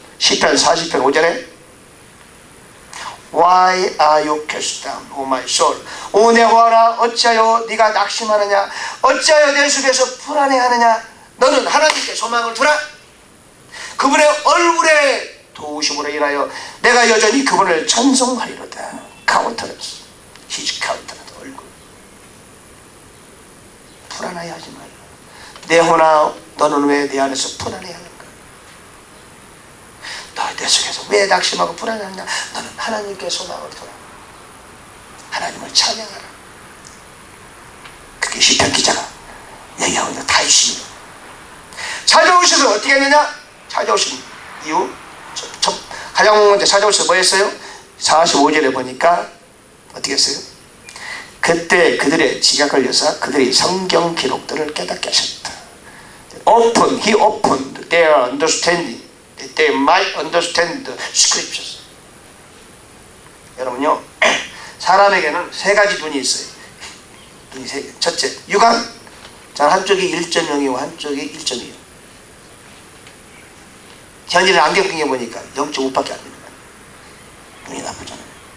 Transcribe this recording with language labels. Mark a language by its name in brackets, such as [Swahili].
[Korean] 시편 40편 5절에 [English] Why are you cast down, O my soul? [Korean] 오 내 영혼아 어찌하여 네가 낙심하느냐? 어찌하여 내 속에서 불안해하느냐? 너는 하나님께 소망을 두라. 그분의 얼굴에 도우심으로 인하여 내가 여전히 그분을 찬송하리로다. 카운터넌스, 히즈 카운터넌스 얼굴. 불안하게 하지 말라. 내 영혼아 너는 왜 내 안에서 불안해하는가? 너 내 속에서 왜 낙심하고 불안하느냐? 너는 하나님께 소망을 두라. 하나님을 찬양하라. 그게 시편 기자가 얘기하고 있는 다윗입니다. 찾아오셔서 어떻게 했느냐? 찾아오신 이유 가장 먼저 찾아오셔서 뭐 했어요? 45절에 보니까 어떻게 했어요? 그때 그들의 지각을 여사 그들의 성경 기록들을 깨닫게 하셨다. [English] He opened their understanding that they might understand the scriptures. [Korean] 여러분요, 사람에게는 세 가지 눈이 있어요. 눈이 세 개. 첫째, 육안. 자, 한쪽이 1.0이고 한쪽이 1.2. 현재는 안경 끼게 보니까 0.5밖에 안 되는 거예요. 눈이 나쁘잖아요.